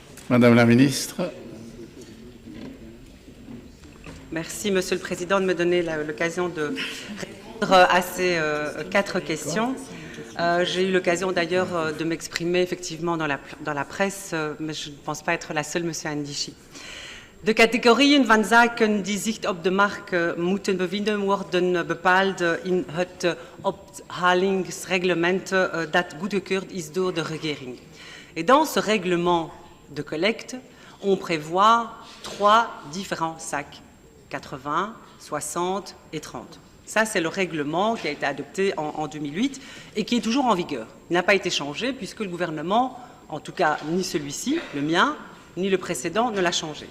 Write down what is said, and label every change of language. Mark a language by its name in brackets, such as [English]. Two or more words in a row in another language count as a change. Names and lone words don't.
[French] Madame la ministre. Merci, Monsieur le Président, de me donner l'occasion de répondre à ces 4 questions. J'ai eu l'occasion d'ailleurs de m'exprimer effectivement dans la presse, mais je ne pense pas être la seule, Monsieur Ndichi. [Dutch] De categorieën van zaken die zich op de markt moeten bevinden worden bepaald in het ophalingsreglement dat goedgekeurd is door de regering. [French] Et dans ce règlement de collecte, on prévoit 3 différents sacs, 80, 60 et 30. Ça, c'est le règlement qui a été adopté en 2008 et qui est toujours en vigueur. Il n'a pas été changé puisque le gouvernement, en tout cas ni celui-ci, le mien, ni le précédent, ne l'a changé.